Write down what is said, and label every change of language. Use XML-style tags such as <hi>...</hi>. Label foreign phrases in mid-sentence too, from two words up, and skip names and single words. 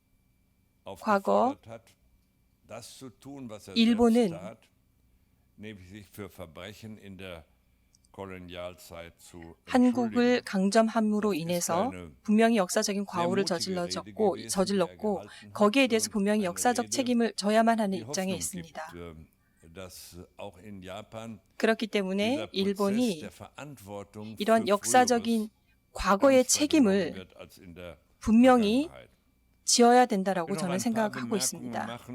<ko>과거</ko> <de>aufgefordert hat, das zu tun, was er</de> <ko>일본은</ko> <de>selbst tat, nämlich sich für Verbrechen in der Kolonialzeit zu</de> <ko>한국을 강점함으로 인해서 분명히 역사적인 과오를 저질렀고 거기에 대해서 분명히 역사적 책임을 져야만 하는 입장에 있습니다. 그렇기 때문에 일본이 이런 역사적인 과거의 책임을 분명히 지어야 된다라고 저는 생각하고 있습니다.</ko>